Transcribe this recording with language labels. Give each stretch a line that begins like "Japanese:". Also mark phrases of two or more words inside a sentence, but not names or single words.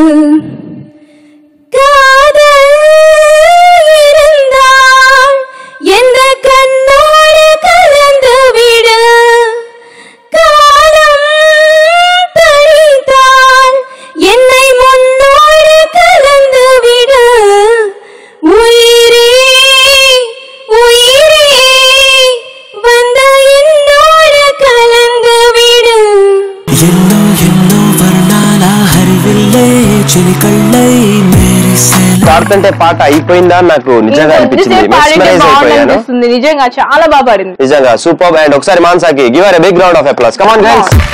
Tamil: காதல் இருந்தால் எந்த கண்ணோடு கலந்து விடு காலம் தரித்தால் என்னை முன்னோடு கலந்து விடு உயிரே உயிரே வந்த என்னோடு கலந்து விடு.
Telugu: ఎన్నో ఎన్నో వర్ణాల హరివిల్లే చిలికళ్ళై మేరిసే పాడుతుంటే పాట అయిపోయిందా నాకు నిజంగా అనిపించింది. మెస్మరైజ్ అయిపోయాను. నిజంగా చాలా బాగా పాడింది. నిజంగా సూపర్.
English: అండ్ ఒకసారి మాన్సాకి give her a big round of applause. come on guys.